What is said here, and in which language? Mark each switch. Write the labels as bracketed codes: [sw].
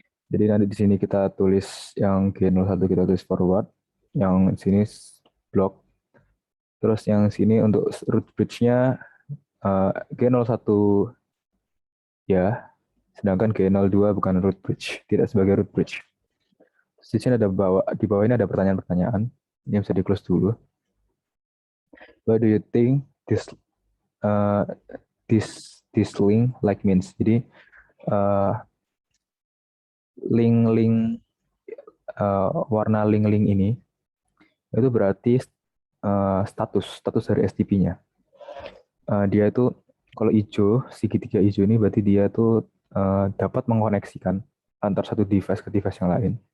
[id] Jadi nanti di sini kita tulis yang G01 kita tulis forward, yang sini block, terus yang sini untuk root bridge-nya G01 ya, sedangkan G02 bukan root bridge, tidak sebagai root bridge. Terus di sini ada di bawah ini ada pertanyaan-pertanyaan, ini bisa di close dulu. [en] What do you think uh, this link like means? [id] Jadi link-link warna link-link ini itu berarti status dari STP-nya. Dia itu kalau hijau, segitiga hijau ini berarti dia tuh dapat mengkoneksikan antar satu device ke device yang lain.